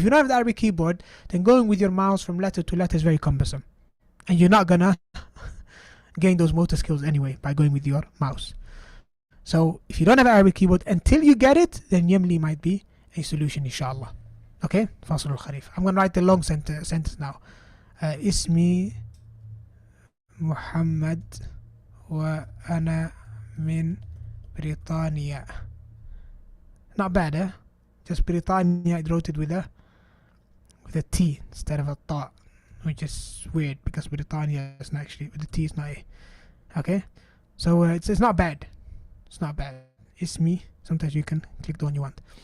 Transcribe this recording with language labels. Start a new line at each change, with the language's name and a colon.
English: But if you don't have the Arabic keyboard, then going with your mouse from letter to letter is very cumbersome. And you're not going to gain those motor skills anyway by going with your mouse. So if you don't have an Arabic keyboard until you get it, then Yemli might be a solution, inshallah. Okay? Fasl al-Kharif. I'm going to write the long sentence now.
Arabic: اسمي محمد وأنا من بريطانيا.
English: Not bad, eh? Just Britannia, I wrote it with a T instead of a ta, which is weird because Britannia is not actually, with the T is not a. Okay? So it's not bad. It's not bad. اسمي. Sometimes you can click the one you want.